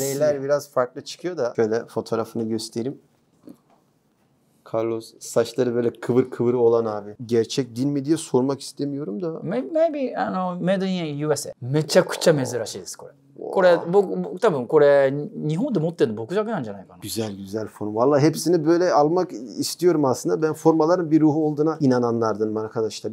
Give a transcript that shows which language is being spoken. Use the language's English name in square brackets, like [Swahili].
[Turkish] Reyler biraz farklı çıkıyor da. Şöyle fotoğrafını göstereyim. Carlos saçları böyle kıvır kıvır olan abi. Gerçek din mi diye sormak istemiyorum da. [English] Maybe, made in USA。 [Japanese] めちゃくちゃ珍しいです、これ。これ、僕、多分これ、日本で持ってるの僕だけなんじゃないかな。 [Turkish] Güzel form. Vallahi hepsini böyle almak istiyorum aslında. Ben formaların bir ruhu olduğuna inananlardanım arkadaşlar.